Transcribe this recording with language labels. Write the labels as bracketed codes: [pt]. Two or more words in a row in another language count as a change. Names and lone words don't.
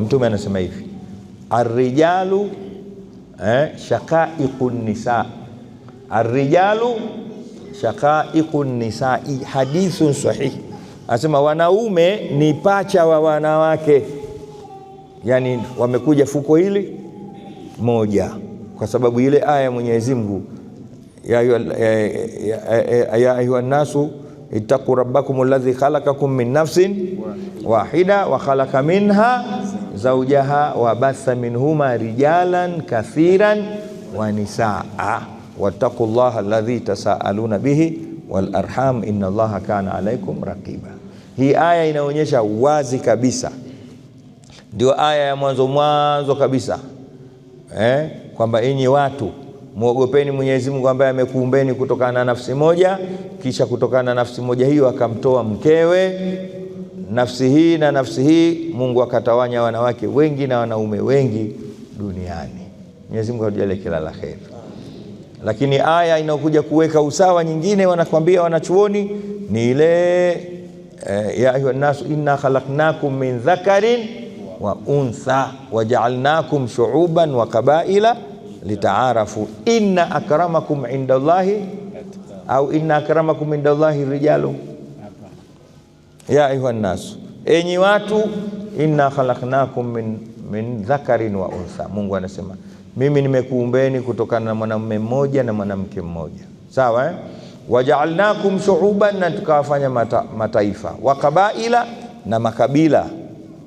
[sw] Mtume anasema hivi, [ar] الرجال شقائق النساء الرجال شقائق النساء حديث صحيح. [sw] Anasema wanaume ni pacha wa wanawake, yani wamekuja fuko hili moja, kwa sababu ile aya ya Mwenyezi Mungu, ya [ar] أيها الناس اتقوا ربكم الذي خلقكم من نفس واحدة وخلق منها زوجها وبث منهما رجالا كثيرا ونساء واتقوا الله الذي تساءلون به والأرحام إن الله كان عليكم رقيبا. [sw] Hii aya inaonyesha wazi kabisa, ndio aya ya mwanzo kabisa, kwamba enyi watu muogopeni Mwenyezi Mungu ambaye amekuumbeni kutokana na nafsi moja, kisha kutokana na nafsi moja hiyo akamtoa mkewe. Nafsi hii na nafsi hii Mungu akatawanya wanawake wengi na wanaume wengi duniani. Mwenyezi Mungu atujalie kila la kheri. Lakini aya inayokuja kuweka usawa nyingine, wanakwambia wanachuoni, ni ile ya [ar] أيها الناس إنا خلقناكم من ذكر وأنثى وجعلناكم شعوبا وقبائل لتعارفوا إن أكرمكم عند الله أو إن أكرمكم عند الله رجال. يا أيها الناس, [sw] enyi watu, [ar] إنا خلقناكم من ذكر وأنثى. [sw] Mungu anasema mimi nimekuumbeni kutokana na mwanamume mmoja na mwanamke mmoja, sawa [ar] وجعلناكم شعوبا, [sw] na tukawafanya mataifa, [ar] وقبائل, [sw] na makabila.